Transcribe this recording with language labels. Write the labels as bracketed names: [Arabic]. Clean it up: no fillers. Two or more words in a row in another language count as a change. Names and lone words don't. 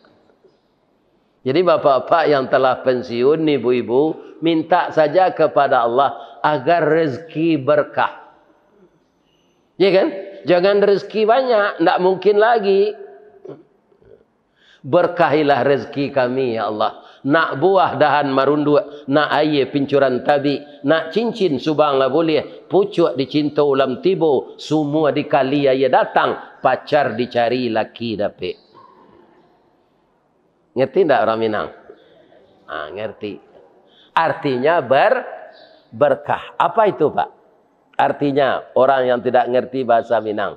[Indonesian] Jadi bapak-bapak yang telah pensiun, ibu-ibu, minta saja kepada Allah agar rezeki berkah. Ya kan? Jangan rezeki banyak, tidak mungkin lagi. Berkahilah rezeki kami ya Allah. [Minangkabau] Nak buah dahan marundu, nak air pincuran tabi, nak cincin subang lah boleh, pucuk dicinta ulam tibo, [Indonesian] semua dikali ayah datang, pacar dicari laki dapet. Ngerti tak orang Minang? Ngerti. Artinya berkah. Apa itu Pak? Artinya orang yang tidak ngerti bahasa Minang.